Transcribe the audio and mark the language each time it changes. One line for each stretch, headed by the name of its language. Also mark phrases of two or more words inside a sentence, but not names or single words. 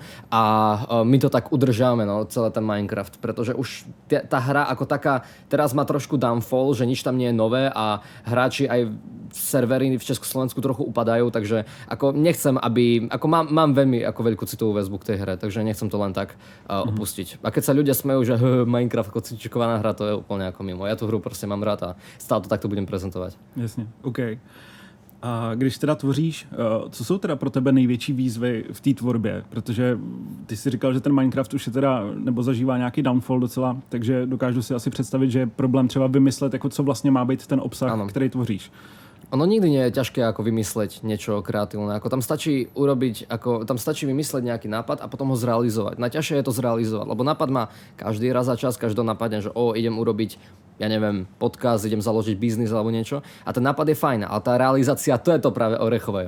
Slovak: A my to tak udržáme, celé ten Minecraft, pretože už tá hra ako taká teraz má trošku downfall, že nič tam nie je nové a hráči aj servery v Československu trochu upadajú, takže ako nechcem, ako mám veľmi ako veľkú citovú väzbu k tej hre, takže nechcem to len tak opustiť. A keď sa ľudia smejú, že Minecraft ako cvičikovaná hra, to je úplne ako mimo. Ja tú hru proste mám rád a stále to takto budem prezentovať.
Czech: Jasně, OK. A když teda tvoříš, co jsou teda pro tebe největší výzvy v té tvorbě? Protože ty si říkal, že ten Minecraft už je teda, nebo zažívá nějaký downfall docela, takže dokážu si asi představit, že je problém třeba vymyslet, jako co vlastně má být ten obsah, ano, který tvoříš.
Slovak: Ono nikdy nie je ťažké ako vymysleť niečo kreatívne. Ako tam stačí vymysleť nejaký nápad a potom ho zrealizovať. Najťažšie je to zrealizovať, lebo nápad má každý raz za čas, každý napadne, že idem urobiť, ja neviem, podcast, idem založiť biznis alebo niečo. A ten nápad je fajn, ale tá realizácia, to je to práve orechové.